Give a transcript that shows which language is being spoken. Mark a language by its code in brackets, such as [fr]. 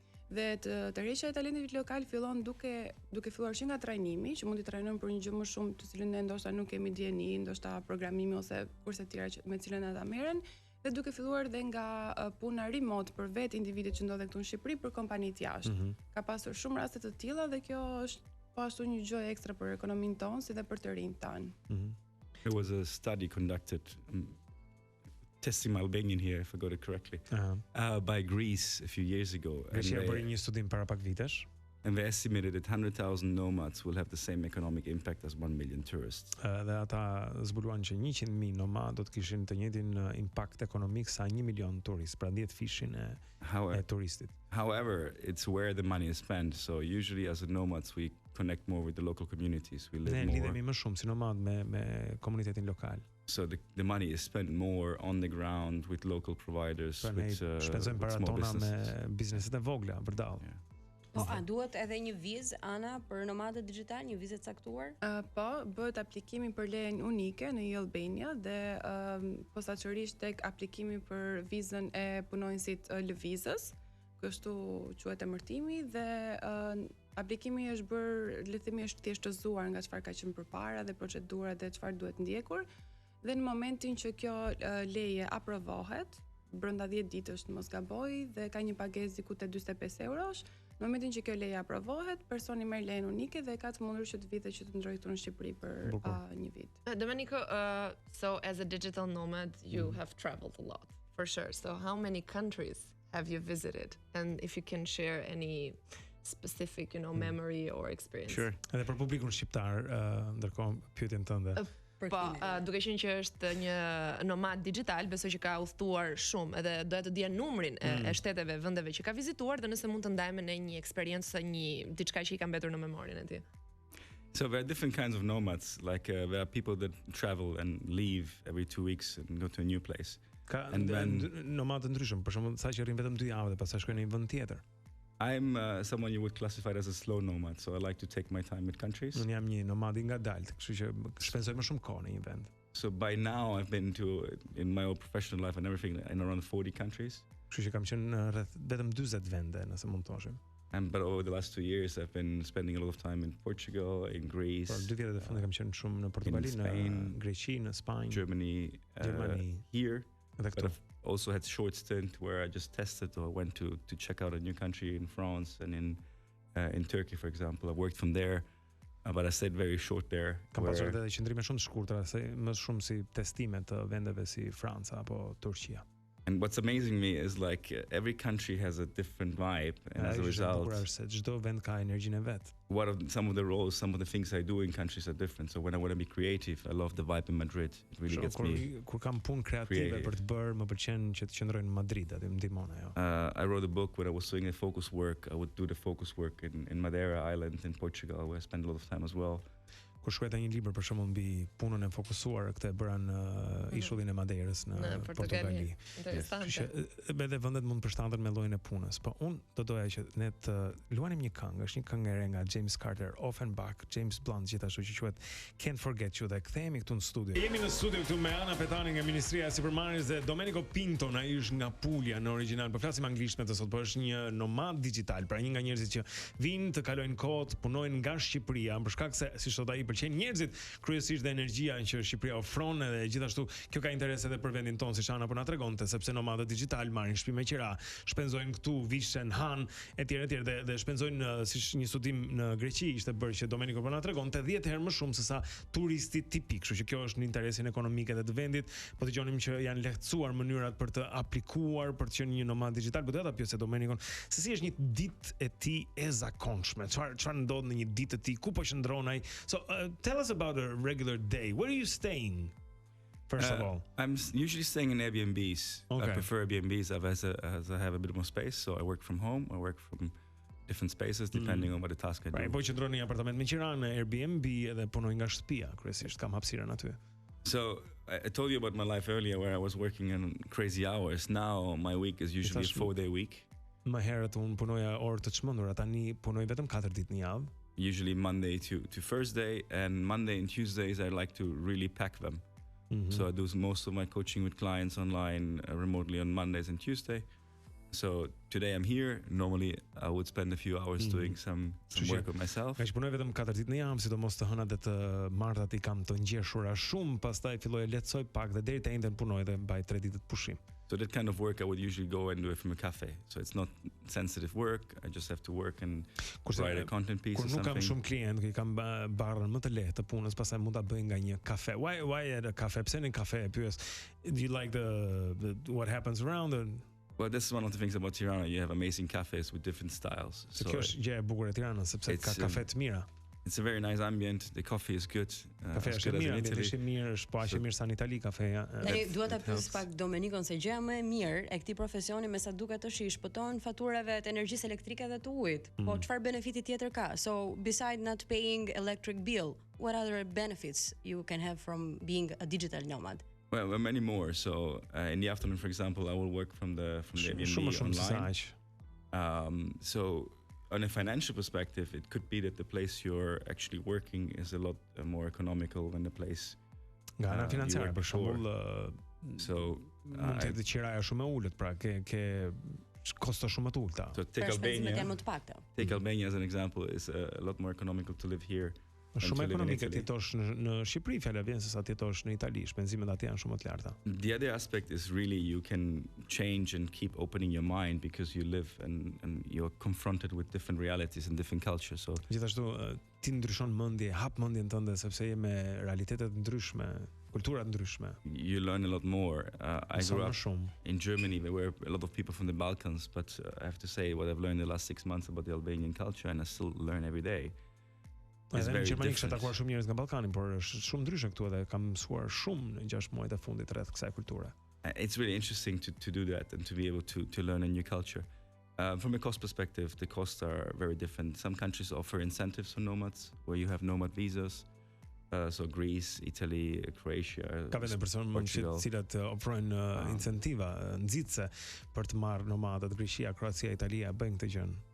[sq] Dhe tërheqja e talentit lokal fillon duke filluar që nga trajnimi, që mund të trajnojmë për një gjë më shumë të cilën ne ndoshta nuk kemi dieni, ndoshta programimi ose kurse të tjera me të cilën ata merren, dhe duke filluar dhe nga puna remote për vetë individët që ndodhen këtu në Shqipëri për kompanitë jashtë. Ka pasur shumë raste të tilla dhe kjo është po ashtu një gjë ekstra për ekonominë tonë si dhe për të rinjt tanë. [en] There was a study conducted testing my Albanian here, if I got it correctly, by Greece a few years ago. [sq] Grecia bëri një studim para pak vitesh. [en] And they estimated that 100,000 nomads will have the same economic impact as 1 million tourists. [sq] Dhe ata zbuluan që 100,000 nomad do të kishin të njëjtin impakt ekonomik sa 1 milion turist, pra 10 fishin e turistit. [en] However, it's where the money is spent. So usually as a nomads we connect more with the local communities. We live more. [sq] Ne lidhemi më shumë si nomad me komunitetin lokal. [en] So the money is spent more on the ground with local providers, with [sq] shpenzojmë para [en] small [sq] tona me [en] businesses. [sq] bizneset e vogla për dall. Po, a duhet edhe një vizë, Ana, për nomadët digital, një vizë e caktuar? Po, bëhet aplikimi për lejen unike në Albania dhe posaçërisht tek aplikimi për vizën e punonjësit lëvizës, kështu quhet emërtimi dhe aplikimi është bërë, le të themi, është thjeshtëzuar nga çfarë ka qenë përpara dhe procedurat dhe çfarë duhet ndjekur. Dhe në momentin që kjo leje aprovohet, brenda 10 ditësh mos gaboj dhe ka një pagesë diku te 45 eurosh, në momentin që kjo leje aprovohet, personi merr lejen unike dhe ka të mundur që të vite që të ndrojë këtu në Shqipëri për një vit. [en] Domenico, so as a digital nomad, you have traveled a lot, for sure. So how many countries have you visited? And if you can share any specific, memory or experience. Sure. [sq] Edhe për publikun shqiptar, ndërkohë pyetjen tënde. Po, duke qenë që është një nomad digital, besoj që ka udhëtuar shumë edhe doja të dija numrin e shteteve, vendeve që ka vizituar dhe nëse mund të ndajmë në një eksperiencë, diçka që I ka mbetur në memorien e tij. [en] So there are different kinds of nomads. Like there are people that travel and leave every 2 weeks and go to a new place. [sq] Ka nomadë ndryshëm, për shembull, sa që rrin vetëm 2 javë dhe pastaj shkojnë në një vend tjetër. [en] I'm someone you would classify as a slow nomad, so I like to take my time with countries. [sq] Unë jam një nomad I ngadalt, kështu që shpenzoj më shumë kohë në një vend. [en] So by now I've been in my whole professional life and everything in around 40 countries. [sq] Kështu që kam qenë rreth vetëm 40 vende, nëse mund të thoshim. [en] But over the last 2 years I've been spending a lot of time in Portugal, in Greece. [sq] Por 2 vjet e fundit kam qenë shumë në Portugali, në Greqi, në Spanjë, [en] Germany, here. But I've also had short stint where I just tested or went to check out a new country in France and in Turkey, for example. I worked from there, but I stayed very short there. [sq] Kam pasur edhe qëndrime shumë të shkurtra, më shumë si testime të vendeve si Franca apo Turqia. [en] And what's amazing me is like every country has a different vibe, and as a result, [sq] çdo vend ka energjinë e vet. [en] Some of the roles, some of the things I do in countries are different. So when I want to be creative, I love the vibe in Madrid. It really gets me. [sq] Kur kam punë kreative për të bërë, më pëlqen që të qëndroj në Madrid, aty më ndihmon ajo. [en] I wrote a book when I was doing the focus work. I would do the focus work in Madeira Island in Portugal, where I spent a lot of time as well. [sq] kur shkruajta një libër për shembull mbi punën e fokusuar, këtë e bëra në ishullin e Maderës në Portogali. Interesante. Edhe vendet mund të përshtaten me llojin e punës, po unë do doja që ne të luanim një këngë, është një këngë e re nga James Carter, Offenbach, James Blunt, gjithashtu që quhet Can't Forget You, dhe kthehemi këtu në studio. Jemi në studio këtu me Ana Petani nga Ministria e Sipërmarrjes dhe Domenico Pinto, ai është nga Puglia në origjinal, po flasim anglisht me të sot, po është një nomad digjital, pra një nga njerëzit që vinë të kalojnë kohë, punojnë nga Shqipëria, për shkak se siç thot ai pëlqen njerëzit, kryesisht dhe energjia që Shqipëria ofron, edhe gjithashtu kjo ka interes edhe për vendin tonë, siç Ana po na tregonte, sepse nomadët digjital marrin shtëpi me qira, shpenzojnë këtu, vishën, han, etj dhe shpenzojnë siç një studim në Greqi ishte bërë që Domenico po na tregonte 10 herë më shumë se sa turisti tipik, kështu që kjo është në interesin ekonomik edhe të vendit. Po dëgjonim që janë lehtësuar mënyrat për të aplikuar për të qenë një nomad digjital, por do ta pyesë Domenicon se si është një ditë e tij e zakonshme. Çfarë ndodh në një ditë e tij? Ku po qëndron ai? [en] So tell us about a regular day. Where are you staying? First of all, I'm usually staying in Airbnbs. Okay. I prefer Airbnbs as I have a bit more space, so I work from home. I work from different spaces depending on what the task I do. [sq] Po qëndron në një apartament me qira në Airbnb edhe punoj nga shtëpia, kryesisht kam hapësirën aty. [en] So I told you about my life earlier where I was working in crazy hours. Now my week is usually a 4-day week. [sq] Më herët unë punoja orë të çmendura, tani punoj vetëm 4 ditë në javë. [en] Usually Monday to Thursday, and Monday and Tuesdays I like to really pack them. So I do most of my coaching with clients online remotely on Mondays and Tuesday. So today I'm here. Normally I would spend a few hours doing some work with myself. [sq] Që punoj vetëm 4 ditë në javë, sidomos të hënat dhe të martat I kam të ngjeshura shumë, pastaj filloj të lehtësoj pak dhe deri te njëjtën punoj dhe mbaj 3 ditë të pushim. [en] So that kind of work I would usually go and do it from a cafe. So it's not sensitive work. I just have to work and write a content piece or something. [sq] Kur nuk kam shumë klient, I kam barrën më të lehtë të punës, pastaj mund ta bëj nga një kafe. [en] Why at a cafe? [sq] Pse në kafe? Pyes. [en] Do you like the what happens around it? Well, this is one of the things about Tirana. You have amazing cafes with different styles. [sq] So kjo është gjë e bukur e Tiranës, sepse ka kafe të mira. [en] It's a very nice ambient. The coffee is good. [sq] Kafe është mirë, është mirë, është po aq mirë sa në Itali kafeja. Tani dua ta pyes pak Domenicon se gjëja më e mirë e këtij profesioni me sa duket është I shpëton faturave të energjisë elektrike dhe të ujit. Po çfarë benefiti tjetër ka? [en] So beside not paying electric bill, what other benefits you can have from being a digital nomad? Well, many more. So in the afternoon, for example, I will work from the Airbnb online. So on a financial perspective, it could be that the place you're actually working is a lot more economical than the place. [sq] Nga ana financiare, për shembull, [en] so [sq] mund të qiraja shumë e ulët, pra ke kosto shumë të ulta. [en] So take Albania as an example, is a lot more economical to live here. [sq] Shumë ekonomike të jetosh në Shqipëri, fjala vjen se sa të jetosh në Itali, shpenzimet aty janë shumë më të larta. [en] The other aspect is really you can change and keep opening your mind because you live and you're confronted with different realities and different cultures. So [sq] gjithashtu ti ndryshon mendje, hap mendjen tënde sepse je me realitetet ndryshme, kultura ndryshme. [en] You learn a lot more. I grew up in Germany where a lot of people from the Balkans, but I have to say what I've learned the last 6 months about the Albanian culture, and I still learn every day. Edhe në Gjermani kisha takuar shumë njerëz nga Ballkani, por është shumë ndryshe këtu edhe kam mësuar shumë në 6 muajt e fundit rreth kësaj kulture. It's really interesting to do that and to be able to learn a new culture. From a cost perspective, the costs are very different. Some countries offer incentives for nomads, where you have nomad visas. So Greece, Italy, Croatia, [sq] Ka vende persona të cilat ofrojnë incentiva nxitse për të marrë nomadët. Greqia, Kroacia, Italia bëjnë këtë gjë.